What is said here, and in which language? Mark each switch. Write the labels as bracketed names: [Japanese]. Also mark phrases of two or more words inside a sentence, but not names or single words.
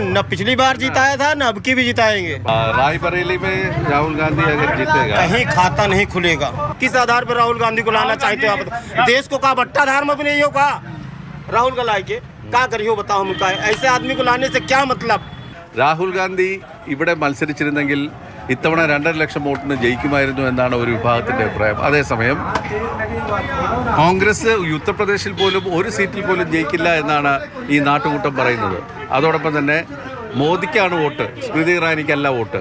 [Hindi] न पिछली बार जिताया था न अब की भी जिताएंगे। रायबरेली में राहुल गांधी अगर जीतेगा कहीं खाता नहीं खुलेगा। किस आधार पर राहुल गांधी को लाना चाहते हो आप? देश को का बट्टा धार में भी नहीं हो का राहुल का लाए के क्या करियो बताओ हम का? ऐसे आदमी को लाने से क्या मतलब? [Malayalam] രാഹുൽ ഗാന്ധി ഇവിടെ മത്സരിച്ചിരുന്നെങ്കിൽ ഇത്തവണ 2.5 ലക്ഷം വോട്ടിന് ജയിക്കുമായിരുന്നു എന്നാണ് ഒരു വിഭാഗത്തിൻ്റെ അഭിപ്രായം. അതേസമയം കോൺഗ്രസ് ഉത്തർപ്രദേശിൽ പോലും ഒരു സീറ്റിൽ പോലും ജയിക്കില്ല എന്നാണ് ഈ നാട്ടുകൂട്ടം പറയുന്നത്. അതോടൊപ്പം തന്നെ മോദിക്കാണ് വോട്ട്, സ്മൃതി ഇറാനിക്കല്ല വോട്ട്.